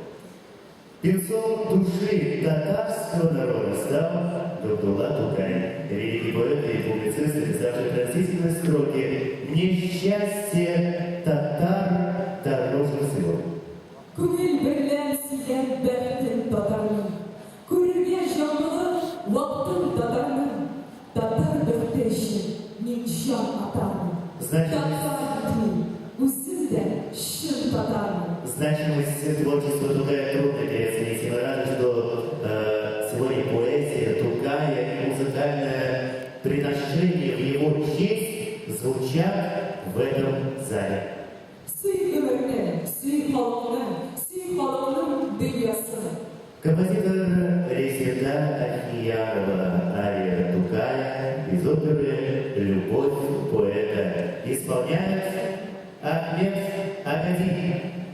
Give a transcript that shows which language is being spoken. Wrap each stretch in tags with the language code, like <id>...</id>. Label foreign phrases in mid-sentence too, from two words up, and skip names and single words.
<ru>Певцом души татарского народа стал Габдулла Тукай, великий поэт и публицист, написавший пронзительные строки «Несчастье татар дороже всего».</ru> <tt>Күңел берлән сөйгән бәхтен татарның, күрергә җанлы вакытын татарның, татар бәхте өчен мин җан атармын. Татарның үзем дә чын татармын.</tt> <ru>Значимость творчества Тукая трудно переоценить. Мы рады, что сегодня поэзия Тукая и музыкальное приношение в его честь звучат в этом зале. Композитор Резеда Ахиярова ария Тукая из оперы «Любовь поэта» исполняет Ахмед Агади.</ru>